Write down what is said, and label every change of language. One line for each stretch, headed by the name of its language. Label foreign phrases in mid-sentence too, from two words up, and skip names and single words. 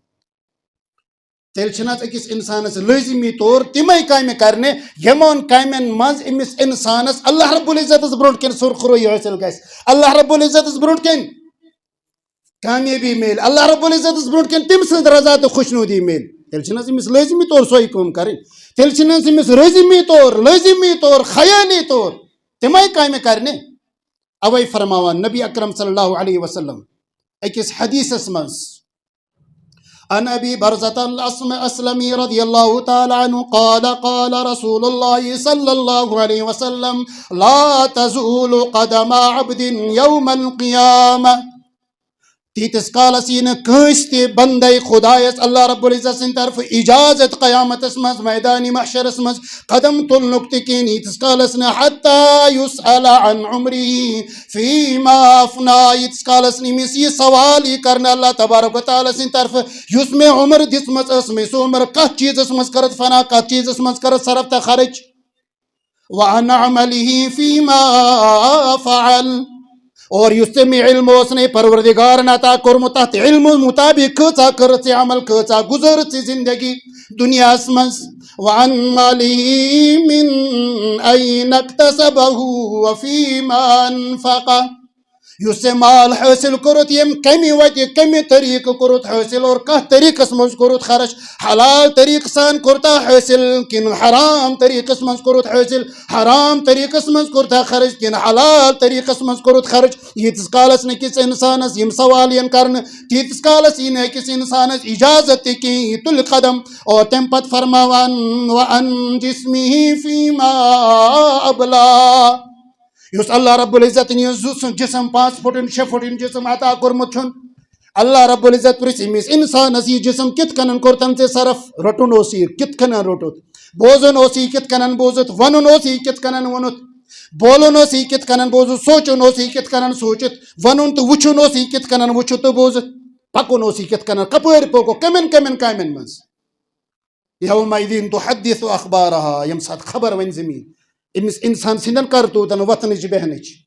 Kashmiri: تیل چھنات اکس انسانس لازمی طور تمے کامہ کرنے یمن کامن مز امس انسانس
Arabic: اللہ رب العزت
Kashmiri: برونٹ کن سرخروئی حاصل گژھِ
Arabic: اللہ رب العزت
Kashmiri: برونٹ کن کامیابی میل
Arabic: اللہ رب العزت
Kashmiri: برونٹ کن تم سند رضا تو خوشنودی میل تیل چھنس امس لازمی طور سوئی کٲم کرٕنۍ تیل چھنس امس لازمی طور خیالی طور تمے کامہ کرنے اوے فرماوان نبی اکرم
Arabic: صلی اللہ علیہ وسلم
Kashmiri: اکس حدیثس مز
Arabic: عن ابي برزة الاسلمي رضي الله تعالى عنه قال قال رسول الله صلى الله عليه وسلم لا تزول قدم عبد يوم القيامة
Kashmiri: تیتس کالس یہ کنس تہ بندے خدایس
Arabic: اللہ رب العزت
Kashmiri: سن طرف اجازت قیامتس مز میدان محشرس مز قدم تلنک تہ کہین یتس کالس
Arabic: حتی یسأل عن عمره فیما افنا
Kashmiri: یتس کالس نمس یہ سوال یہ کرنا
Arabic: اللہ تبارک و تعالی
Kashmiri: سن طرف یس میں عمر دسمت اس میں سو عمر کت چیزس مز کرت فنا کت چیزس مز کرت صرف تہ خرچ
Arabic: وعن عمله فیما فعل
Kashmiri: اور یس ژےٚ علم اوس نے پروردگارن عطا کوٚرمُت تتھ علم مطابق کۭژاہ کٔرٕتھ ژےٚ عمل کۭژاہ گُزٲرٕتھ ژےٚ زندگی دُنیاہس منٛز
Arabic: وعن ماله من أين اكتسبه وفيما أنفقه
Kashmiri: یُس ژےٚ مال حٲصِل کوٚرُتھ ییٚمہِ کمہِ وتہِ کمہِ طریٖقہٕ کوٚرُتھ حٲصِل اور کتھ طریٖقس منٛز کوٚرُتھ خرچ حلال طریٖقہٕ سان کوٚرتا حٲصِل کِنہٕ حرام طریٖقس منٛز کوٚرُتھ حٲصِل حرام طریٖقس منٛز کوٚرتا خرچ کِنہٕ حلال طریٖقس منٛز کوٚرُتھ خرچ ییٖتِس کالس نہٕ أکِس انسانس یِم سوال یِن کرنہٕ تیٖتِس کالس یی نہٕ أکِس انسانس اجازت تہِ کینٛہہ یہِ تُلہِ قدم اور تمہِ پتہٕ فرماوان
Arabic: وَأَن جِسمِهِ فِيمَا أَبْلَى
Kashmiri: یُس اللہ رب العزتن یہ جسم 5 فُٹن 6 فُٹن جسم عطا کوٚرمُت چھُن
Arabic: اللہ رب العزت
Kashmiri: پرٛژھِ أمِس انسانس یہ جسم کِتھ کٔنن کوٚرتن ژےٚ صرف رٹُن اوس یہِ کِتھ کٔنن روٚٹُتھ بوزُن اوس یہِ کِتھ کٔنن بوٗزُتھ ونُن اوس یہِ کِتھ کٔنن ووٚنُتھ بولُن اوس یہِ کِتھ کٔنن بوٗزُتھ سونٛچُن اوس یہِ کِتھ کٔنن سوٗنٛچِتھ وَنُن تہٕ وٕچھُن اوس یہِ کِتھ کٔنن وٕچھِتھ تہٕ بوٗزِتھ پکُن اوس یہِ کِتھ کٔنن کپٲرۍ پوٚکُکھ کمٮ۪ن کمٮ۪ن کامٮ۪ن منٛز
Arabic: یومئذ تحدث اخبارها
Kashmiri: ییٚمہِ ساتہٕ خبر وۄنۍ زٔمیٖن أمِس انسان سٕنٛدٮ۪ن کرتوٗتن وۄتھنٕچ بیہنٕچ